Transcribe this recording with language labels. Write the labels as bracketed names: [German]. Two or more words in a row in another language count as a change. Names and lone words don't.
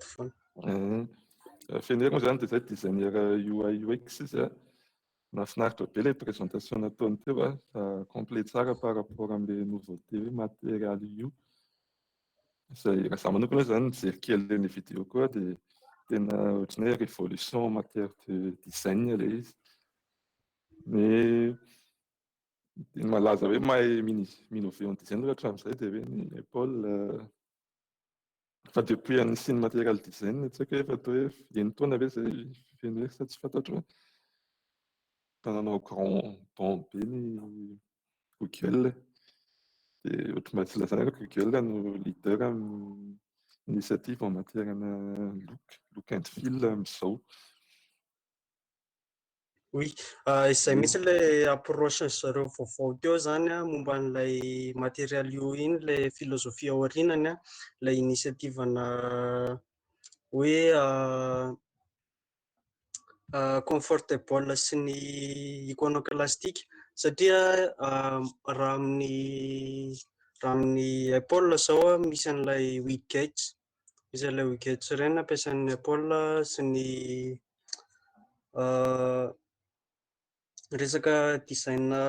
[Malagasy] Feno hery moa zany dia izay designer [English] UI UX [Malagasy] izy mahafinaritra be ilay présentation nataony teo complet tsara [French] par rapport [Malagasy] amin'ilay nouveauté hoe matériel io. Izay raha izaho manokana zany mijery kely ny vidéo koa dia tena ohatran'ny hoe [French] révolution en matière de design [Malagasy] ilay izy. Ny malaza hoe mahay minnover [French] en design [Malagasy] ohatra amin'izay dia hoe ny Apple fa depuis nisy ny [English] material design [Malagasy] tsy haiko hoe efa atao hoe eny taona ve izay feno hery sa tsy fantatro fa nanao [French] grand bond [Malagasy] be ny Google dia ohatry mba tsy lazana hoe Google no leader amin'ny initiative [French] en matière [English] look and feel [Malagasy] amin'izao. Oui, izay mihitsy ilay approche zareo vaovao teo zany momba n'ilay matériel io iny, ilay philosophie aorianany ilay initiative-na hoe comfortable sy ny iconoclastique satria raha amin'ny Apple zao misy an'ilay widgets, misy an'ilay widgets ireny ampiasain'ny Apple sy ny resaka design